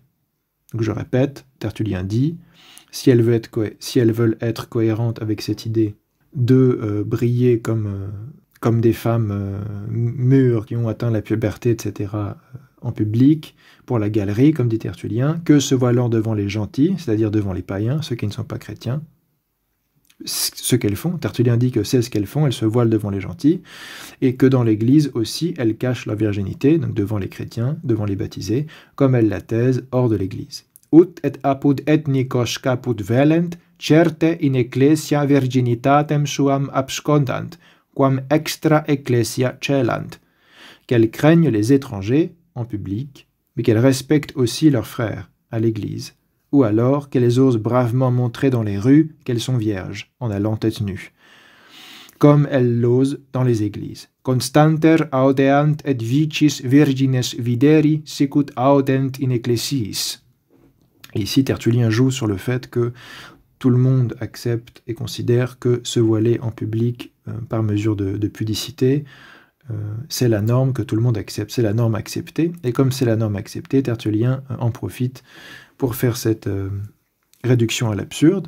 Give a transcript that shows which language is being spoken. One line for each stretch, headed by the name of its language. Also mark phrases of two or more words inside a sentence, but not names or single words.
French: Donc je répète, Tertullien dit, si elles veulent être cohérentes avec cette idée de briller comme des femmes mûres qui ont atteint la puberté, etc., en public, pour la galerie, comme dit Tertullien, que se voilant devant les gentils, c'est-à-dire devant les païens, ceux qui ne sont pas chrétiens, ce qu'elles font. Tertullien dit que c'est ce qu'elles font, elles se voilent devant les gentils, et que dans l'Église aussi, elles cachent leur virginité, donc devant les chrétiens, devant les baptisés, comme elles la taisent hors de l'Église.
Latin: Ut et apud ethnicos caput velent, certe in ecclesia virginitatem suam abscondant, quam extra ecclesia celant,
French: qu'elles craignent les étrangers en public, mais qu'elles respectent aussi leurs frères à l'Église, ou alors qu'elles osent bravement montrer dans les rues qu'elles sont vierges, en allant tête nue, comme elles l'osent dans les églises.
Latin: Constanter audeant et vicis virgines videri sicut audent in ecclesiis.
French: Et ici, Tertullien joue sur le fait que tout le monde accepte et considère que se voiler en public par mesure de pudicité, c'est la norme que tout le monde accepte, c'est la norme acceptée, et comme c'est la norme acceptée, Tertullien en profite pour faire cette réduction à l'absurde.